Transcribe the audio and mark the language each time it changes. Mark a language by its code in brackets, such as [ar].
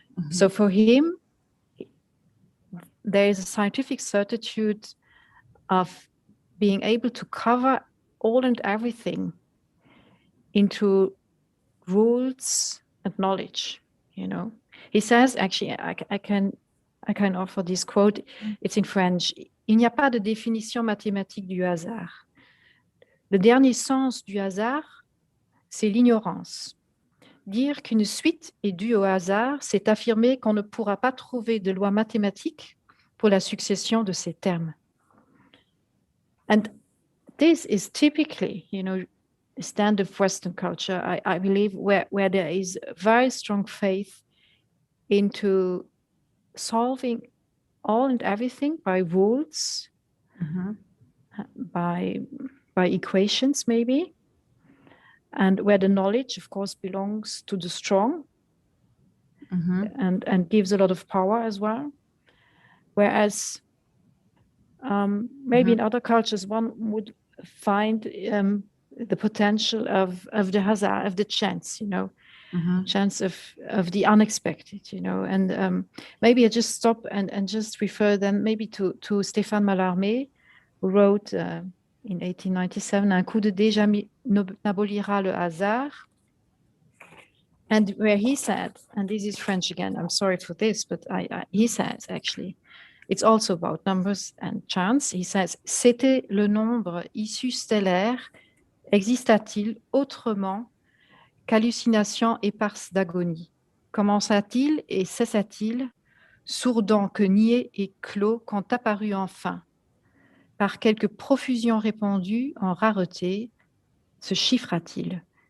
[en] So for him, there is a scientific certitude of being able to cover all and everything into rules and knowledge. He says, actually, I can offer this quote. It's in French. [fr] Il n'y a pas de définition mathématique du hasard. Le dernier sens du hasard, c'est l'ignorance. Dire qu'une suite est due au hasard, c'est affirmer qu'on ne pourra pas trouver de loi mathématique pour la succession de ces termes. [en] And this is typically, a stand of Western culture, I believe, where there is very strong faith into solving all and everything by rules, by equations maybe, and where the knowledge, of course, belongs to the strong and gives a lot of power as well. Whereas maybe in other cultures, one would find the potential of the hazard, of the chance, chance of the unexpected, and maybe I just stop and just refer them maybe to Stéphane Mallarmé, who wrote in 1897, [fr] Un coup de dé jamais n'abolira le hasard. [en] And where he said, and this is French again, I'm sorry for this, but he says actually, it's also about numbers and chance. [fr] He says, c'était le nombre issu stellaire, exista-t-il autrement qu'hallucination éparse d'agonie? Commença-t-il et cessa-t-il, sourdant que niais et clos quand apparut enfin, par quelque profusion répandue en rareté, se chiffra-t-il?